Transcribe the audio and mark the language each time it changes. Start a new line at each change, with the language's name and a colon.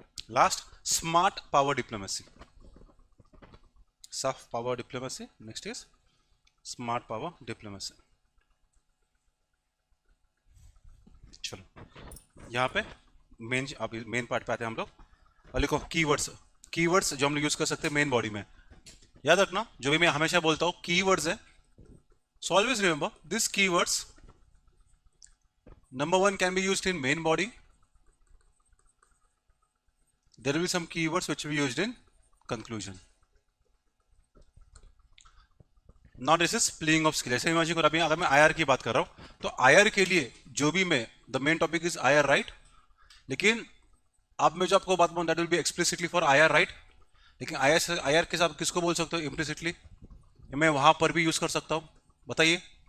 English: Last smart power diplomacy, soft power diplomacy, next is smart power diplomacy.
Hindi: चलो यहाँ पे main part पे आते हैं हम लोग, और लिखो कीवर्ड्स, कीवर्ड्स जो हम लोग यूज कर सकते हैं मेन बॉडी में। याद रखना जो भी मैं हमेशा बोलता हूँ कीवर्ड्स है,
English: so always remember these keywords, number 1 can be used in main body, there will be some keywords which will be used in conclusion. Now this is playing of skill,
Hindi: ऐसे इमेजिन करो अभी अगर मैं IR की बात कर रहा हूँ तो IR के लिए जो भी मैं
English: the main topic is IR,
Hindi: right, लेकिन अब मैं जो आपको बात बोलूँ
English: that will be explicitly for IR,
Hindi: right, लेकिन IR के साथ किसको बोल सकते हो इम्प्लिसिटली, मैं वहां पर भी यूज कर सकता हूँ, बताइए।